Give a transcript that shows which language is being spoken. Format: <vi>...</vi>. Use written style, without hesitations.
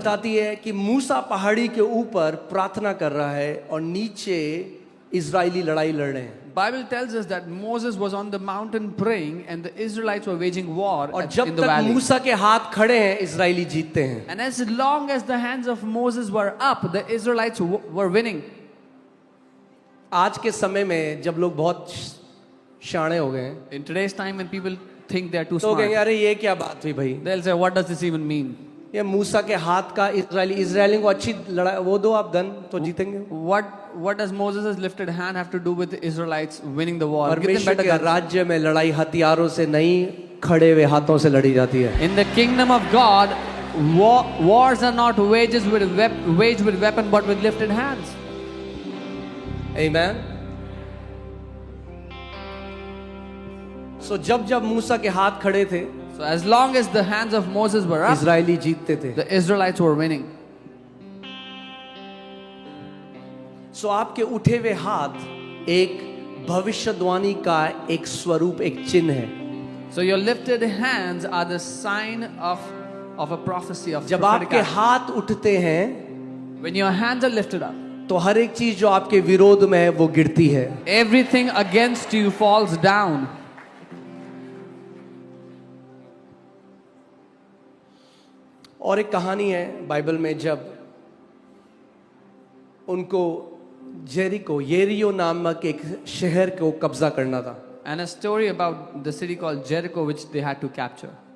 <hi>बताती है कि मूसा पहाड़ी के ऊपर प्रार्थना कर रहा है और नीचे इजरायली लड़ाई लड़ रहे हैं।</hi> <en>Bible tells us that Moses was on the mountain praying and the Israelites were waging war</en> <hi>और</hi> <en>in</en> <hi>जब</hi> <en>the</en> <hi>तक</hi> <en>valley.</en> <hi>मूसा के हाथ खड़े हैं इजरायली जीतते हैं।</hi> <en>And as long as the hands of Moses were up, the Israelites were winning.</en> <hi>आज के समय में जब लोग बहुत शाणे हो गए हैं</hi> <en>In today's time, when people think they are too</en> <hi>तो कहेंगे</hi> <en>smart,</en> <hi>अरे ये क्या बात हुई भाई,</hi> <en>they'll say, what does this even mean?</en> <hi>ये मूसा के हाथ का इजरायलियों को अच्छी लड़ाई वो दो आप गन तो जीतेंगे।</hi> <en>What does Moses' lifted hand have to do with the Israelites winning the war? Give them</en> <hi>परमेश्वर</hi> <en>better</en> <hi>के</hi> <en>guns.</en> <hi>राज्य में लड़ाई हथियारों से नहीं खड़े हुए हाथों से लड़ी जाती है।</hi> <en>In the kingdom of God, wars are not waged with weapon but with lifted hands. आमीन।</en> <hi>सो जब मूसा के हाथ खड़े थे</hi> <en>So as long as the hands of Moses were up,</en> <hi>Israeli जीतते थे।</hi> <en>the Israelites were winning.</en> <hi>सो आपके उठे हुए हाथ एक भविष्यवाणी का एक स्वरूप, एक चिन्ह है।</hi> <en>So your lifted hands are the sign of a prophecy of</en> <hi>जब</hi> <en>prophetic</en> <hi>आपके</hi> <en>action.</en> <hi>हाथ उठते हैं</hi> <en>When your hands are lifted up,</en> <hi>तो हर एक चीज जो आपके विरोध में है वो गिरती है.</hi> <en>everything against you falls down.</en> <hi>और एक कहानी है बाइबल में, जब उनको येरियो नामक एक शहर को कब्जा करना था,</hi> <en>And a story about the city called Jericho, which they had to capture.</en>